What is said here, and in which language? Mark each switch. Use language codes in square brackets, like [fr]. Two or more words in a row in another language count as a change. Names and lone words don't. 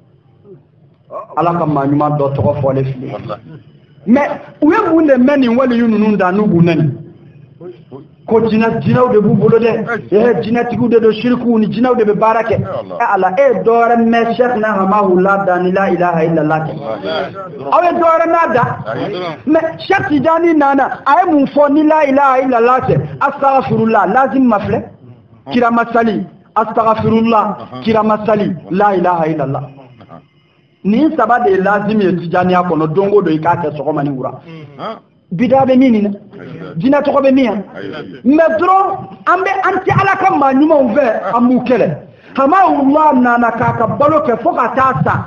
[bm] Ala ka maa ɲuman dɔ tɔgɔ fɔlen filɛ mais u ye mun de mɛn nin waliyu ninnu da n'u b'u nɛni ko jinɛw de b'u bolo dɛ jinɛtigiw de don shirikuw ni jinɛw de bɛ baara kɛ ala e dɔ wɛrɛ mɛn Cheikh na Hamahullah da ni [ar] لا إله إلا الله [bm] kɛ aw ye dɔ wɛrɛ mɛn da mais Cheikh Tidiane nana a ye mun fɔ ni [ar] لا إله إلا الله [bm] kɛ astaghfirullah lazim ma filɛ kira masali astaghfirullah kira masali [ar] لا إله إلا الله [bm] nin saba de ye lazim ye Tidjaniya kɔnɔ don o don i k'a kɛ sɔgɔma ni wura bida bɛ min na jinɛ tɔgɔ bɛ min yan mais dɔrɔn an tɛ Ala ka maa ɲumanw fɛ an b'u kɛlɛ Hamahullah nana k'a ka balo kɛ fo ka taa sa